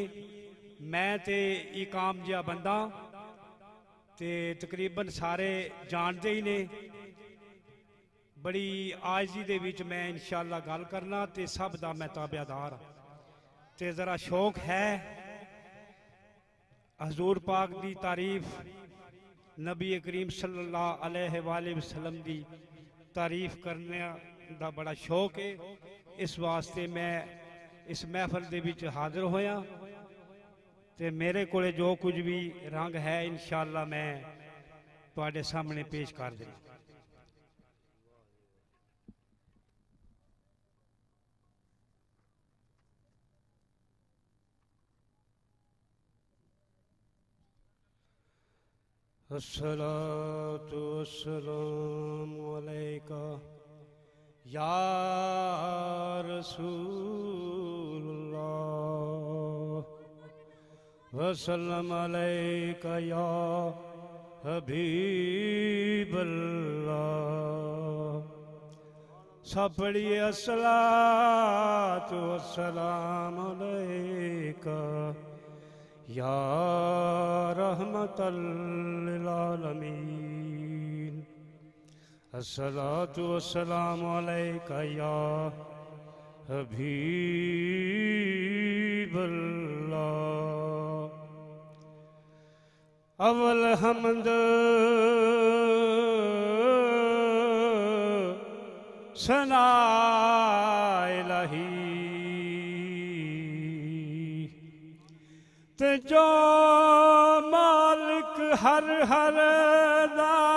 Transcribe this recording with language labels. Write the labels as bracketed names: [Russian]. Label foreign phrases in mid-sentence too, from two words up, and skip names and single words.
[Punjabi] میں تے ایک عام جیہا بندہ تے تقریباً سارے جانتے ہی نے. بڑی عاجی دے وچ میں ان شاء اللہ گل کرنا تے سب دا میں تابعدار ہاں. تے ذرا شوق ہے حضور پاک دی تعریف، نبی کریم [Arabic] صلى الله عليه وسلم [Punjabi] دی تعریف کرنے دا بڑا شوق ہے. اس واسطے میں اس محفل دے وچ حاضر ہویا تے میرے کولے جو کجھ بھی رنگ ہے ان شاء اللہ میں تہاڈے سامنے پیش کر دینا. [Arabic] الصلاة والسلام عليك يا رسول الله وسلم عليك يا حبيب الله. [Punjabi] سب پڑھیے [Arabic] الصلاة والسلام عليك يا رحمة للعالمين. الصلاة والسلام عليك يا حبيب الله. [Punjabi] اول حمد ثنا الٰہی تے جو مالک ہر ہر دا.